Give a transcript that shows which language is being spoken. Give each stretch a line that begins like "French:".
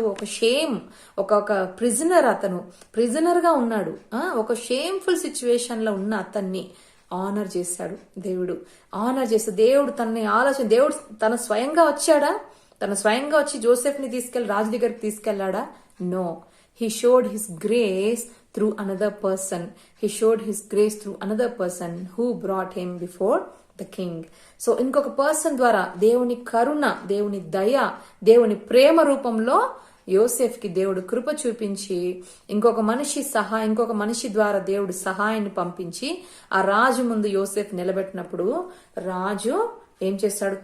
Telugu: ఒక షేమ్, ఒక ప్రిజనర్, అతను ప్రిజనర్ గా ఉన్నాడు. ఒక షేమ్ఫుల్ సిచ్యువేషన్ లో ఉన్న అతన్ని ఆనర్ చేశాడు దేవుడు. ఆనర్ చేస్తే దేవుడు దేవుడు తన స్వయంగా వచ్చాడా? తన స్వయంగా వచ్చి జోసెఫ్ ని తీసుకెళ్లి రాజు దగ్గరికి తీసుకెళ్లాడా?
English: No. He showed his grace through another person. He showed his grace through another person who brought him before the king.
Telugu: So ఇంకొక పర్సన్ ద్వారా దేవుని కరుణ, దేవుని దయ, దేవుని ప్రేమ రూపంలో యోసేఫ్ కి దేవుడు కృప చూపించి, ఇంకొక మనిషి ద్వారా దేవుడు సహాయాన్ని పంపించి ఆ రాజు ముందు యోసేఫ్ నిలబెట్టినప్పుడు రాజు ఏం చేశాడు?